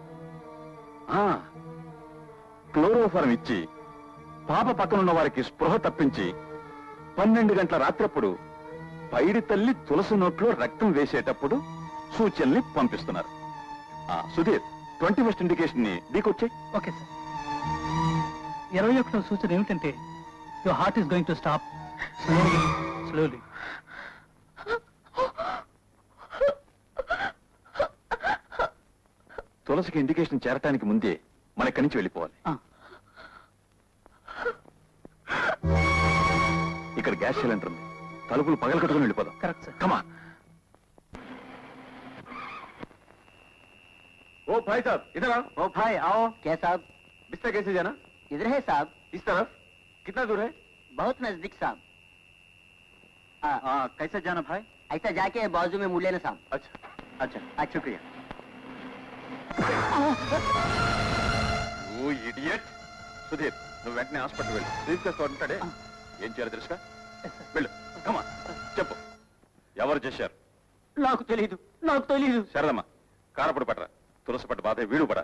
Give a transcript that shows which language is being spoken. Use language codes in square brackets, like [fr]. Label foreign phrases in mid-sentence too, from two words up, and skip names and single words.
[te] క్లోరోఫారం ఇచ్చి పాప పక్కనున్న వారికి స్పృహ తప్పించి 12 గంటల రాత్రప్పుడు పైడి తల్లి తులసి నోట్లో రక్తం వేసేటప్పుడు సూచనల్ని పంపిస్తున్నారు. సుధీర్, 21st ఇండికేషన్ ని ఢీకొచ్చాయి. ఓకే సార్. 21వ సూచన ఏమిటంటే [en] your heart is going to stop slowly. [te] తులసికి ఇండికేషన్ చేరటానికి ముందే మన ఇక్కడి నుంచి వెళ్ళిపోవాలి. ఇక్కడ గ్యాస్ సిలిండర్ ఉంది, తలుపులు పగలగొట్టుకుని వెళ్ళిపోదాం. కరెక్ట్ సార్. కమా. [hi] ओ भाई साहब इधर आओ। ओ भाई आओ। क्या साहब? बिस्तर कैसे जाना? इधर है साहब। इस तरफ? कितना दूर है? बहुत नजदीक साहब। कैसे जाना भाई? ऐसा जाके बाजू में मुड़ लेना साहब। अच्छा अच्छा शुक्रिया। ఓ ఇడియట్. [te] సుధీర్, నువ్వు వెంటనే హాస్పిటల్ వెళ్ళు. తీసుకొస్తా ఉంటాడే. ఏం చేయాలో తెలుసుగా? వెళ్ళు. కమా, చెప్పు. ఎవరు చేశారు? నాకు తెలీదు, నాకు తెలీదు. శారదమ్మ, కారపడి పట్టరా. తులసి పట్టు బాధ వీడు పడాలి.